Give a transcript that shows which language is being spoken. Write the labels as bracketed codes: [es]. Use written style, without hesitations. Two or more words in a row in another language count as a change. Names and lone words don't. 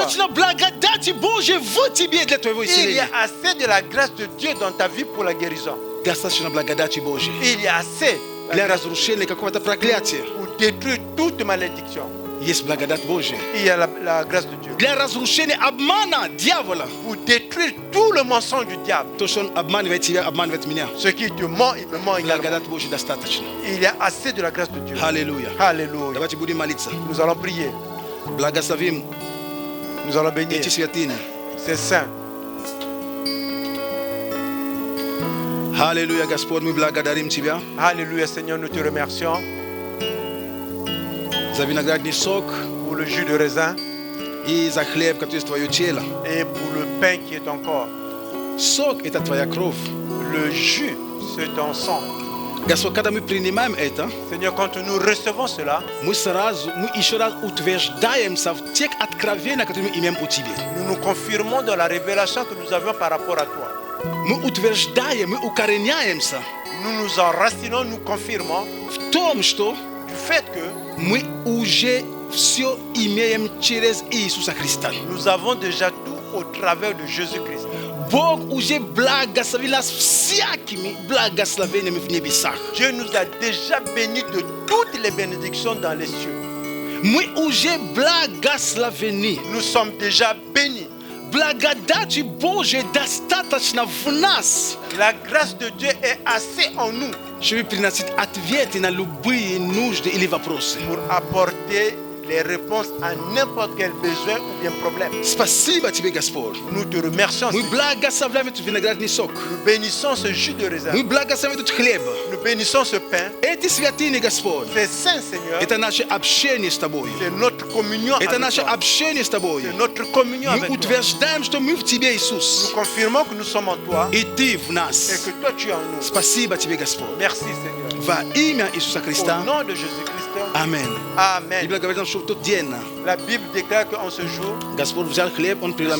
[ru] Достаточно благодати Божьей в тебе для твоего [fr] Il y [ru] исцеления. [fr] a assez de la grâce de Dieu dans ta vie pour la guérison. [ru] Достаточно благодати Божьей [fr] Il y a assez [ru] для разрушения какого-то проклятия. [fr] pour détruire toute malédiction. [ru] Есть благодать Божья [fr] Il y a la grâce de Dieu [ru] для разрушения обмана дьявола. [fr] pour détruire tout le mensonge du diable. [ru] То, что он обманывает тебя, обманывает меня. [fr] Ce qui te ment, il me ment également. [ru] Благодать Божья достаточно. [fr] Il y a assez de la grâce de Dieu. [ru] Аллилуйя. [fr] Alléluia. [ru] Давайте будем молиться. [fr] Nous allons prier. [ru] Благословим [fr] Nous allons bénir [ru] эти святыни. [fr] ces saints. [ru] Аллилуйя, Господь, мы благодарим Тебя [fr] Alléluia, Seigneur, nous te remercions [ru] за виноградный сок [fr] pour le jus de raisin [ru] и за хлеб, который есть Твое тело. [fr] et pour le pain qui est ton corps. [ru] Сок – это Твоя кровь. [fr] Le jus, c'est ton sang. [ru] Господь, когда мы принимаем это, [fr] Seigneur, quand nous recevons cela, [ru] мы еще раз утверждаемся в тех откровениях, которые мы имеем у Тебя. [fr] nous nous confirmons dans la révélation que nous avions par rapport à toi. [ru] Мы утверждаем, мы укореняемся [fr] Nous nous enracinons, nous confirmons [ru] в том, что [fr] du fait que [ru] мы уже все имеем через Иисуса Христа. [fr] nous avons déjà tout au travers de Jésus-Christ. [ru] Бог уже благословил нас всякими благословениями в небесах. [fr] Dieu nous a déjà bénis de toutes les bénédictions dans les cieux. [ru] Мы уже благословены. [fr] Nous sommes déjà bénis. [ru] Благодати Божьей достаточно в нас, [fr] La grâce de Dieu est assez en nous [ru] чтобы приносить ответы на любые нужды или вопросы. [fr] pour apporter les réponses à n'importe quel besoin ou bien problème. [ru] Спасибо Тебе, Господь. [fr] Nous te remercions. [ru] Мы [fr] Seigneur. [ru] благословляем этот виноградный сок. [fr] Nous bénissons ce jus de raisin. [ru] Мы благословляем этот хлеб. [fr] Nous bénissons ce pain. [ru] Эти святыни, Господь, [fr] C'est saint, Seigneur. [ru] это наше общение с Тобой. [fr] C'est notre communion [ru] Это [fr] avec [ru] наше [fr] toi. [ru] общение с Тобой. [fr] C'est notre communion [ru] Мы [fr] avec toi. [ru] утверждаем, что мы в Тебе, [fr] Nous [ru] Иисус. [fr] confirmons que nous sommes en toi [ru] И Ты в [fr] et [ru] нас. [fr] que toi tu es en nous. [ru] Спасибо Тебе, Господь. [fr] Merci, Seigneur. [ru] Во имя Иисуса [fr] Au [ru] Христа. [fr] nom de Jésus-Christ. [ru] Аминь. [fr] Amen. [ru] Библия говорит нам, что в тот день [fr] La Bible déclare qu'en ce jour, [ru] Господь взял хлеб, Он [fr] le [ru] преломил.